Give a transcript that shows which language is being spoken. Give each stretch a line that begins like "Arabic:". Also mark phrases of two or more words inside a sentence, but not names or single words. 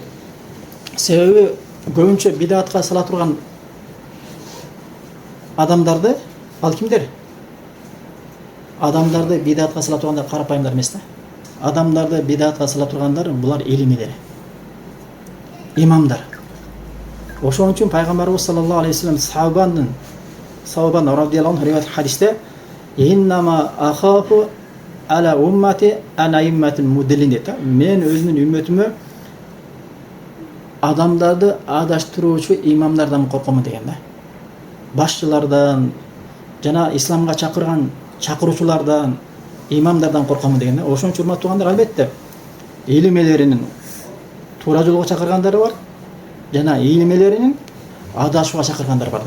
Kyrgyz: Себеби көбүнчө бидатка сала турган адамдарды, ал кимдер? Адамдарды бидатка сала тургандар карапайымдар эмес да. Адамдарды бидатка сала тургандар булар илимдер, имамдар. Ошон үчүн пайгамбарыбыз
Arabic: صلى الله عليه وسلم
Kyrgyz: сахабан
Arabic: رضي الله عنه
Kyrgyz: риваят хадисте:
Arabic: "إنما أخاف على أمتي الأئمة المضلين"
Kyrgyz: дейт. Мен өзүмдүн үммөтүмө адамдарды адаштыруучу имамдардан коркомун деген да. Башчылардан жана исламга чакырган чакыруучулардан, имамдардан коркомун деген да. Ошон үчүн урматтуу туугандар, албетте илим элеринин туура жолго чакыргандары бар, жана илим элеринин адашууга чакыргандар бар да.